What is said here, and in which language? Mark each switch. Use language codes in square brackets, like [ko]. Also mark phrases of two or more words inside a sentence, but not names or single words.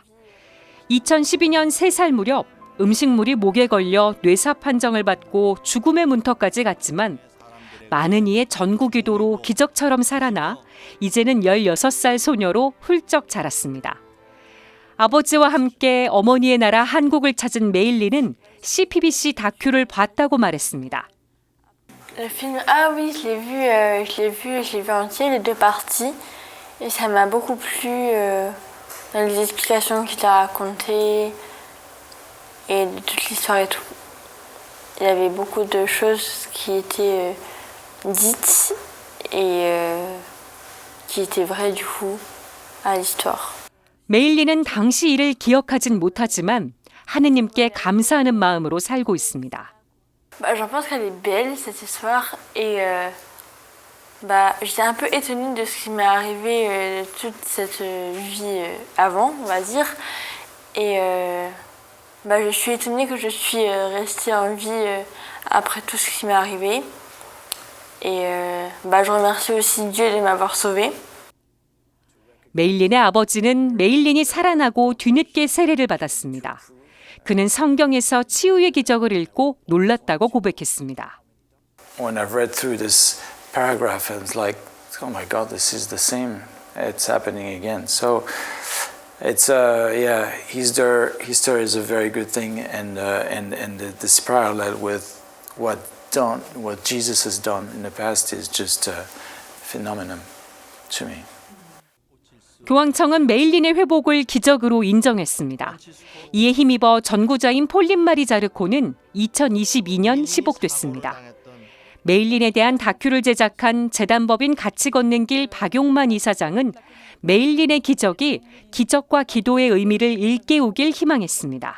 [ko] 2012년 3살 무렵 음식물이 목에 걸려 뇌사 판정을 받고 죽음의 문턱까지 갔지만 많은 이의 전구기도로 기적처럼 살아나 이제는 16살 소녀로 훌쩍 자랐습니다. 아버지와 함께 어머니의 나라 한국을 찾은 메일린은 CPBC 다큐를 봤다고 말했습니다. [fr] Le film, ah oui, je l'ai vu entier, les deux parties, et ça m'a beaucoup plu dans les explications qu'il a racontées et de toute l'histoire et tout. Il y avait beaucoup de choses qui étaient dites et qui étaient vraies du coup à l'histoire. [ko] 메일린은 당시 일을 기억하진 못하지만 하느님께 감사하는 마음으로 살고 있습니다. [fr] J'en pense qu'elle est belle cette histoire et j'étais un peu étonnée de ce qui m'est arrivé toute cette vie avant, on va dire. Et je suis étonnée que je suis restée en vie après tout ce qui m'est arrivé. Et je remercie aussi Dieu de m'avoir sauvée. [ko] 메일린의 아버지는 메일린이 살아나고 뒤늦게 세례를 받았습니다. 그는 성경에서 치유의 기적을 읽고 놀랐다고 고백했습니다. [en] When I've read through this paragraph, and it's like, oh my God, this is the same. It's happening again. So it's yeah, his story is a very good thing, and this parallel with what Jesus has done in the past is just a phenomenon to me. [ko] 교황청은 메일린의 회복을 기적으로 인정했습니다. 이에 힘입어 전구자인 폴린 마리 자르코는 2022년 시복됐습니다. 메일린에 대한 다큐를 제작한 재단법인 같이 걷는 길 박용만 이사장은 메일린의 기적이 기적과 기도의 의미를 일깨우길 희망했습니다.